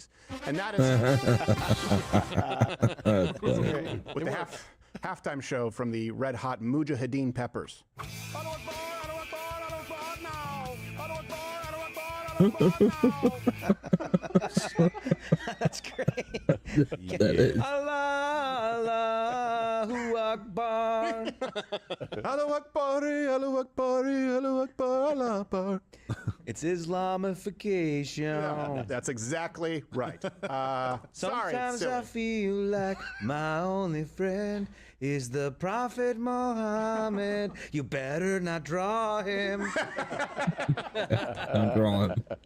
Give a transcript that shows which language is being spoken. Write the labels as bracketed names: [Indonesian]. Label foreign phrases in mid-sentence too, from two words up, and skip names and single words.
[English] And that is with the halftime show from the Red Hot Mujahideen Peppers. That's great. That is. [Arabic] الله أكبر. الله أكبر، الله أكبر، الله أكبر، الله أكبر. [English] It's Islamification. Yeah, that's exactly right. Sometimes sorry, I feel like my only friend is the Prophet Muhammad. You better not draw him. I'm drawing.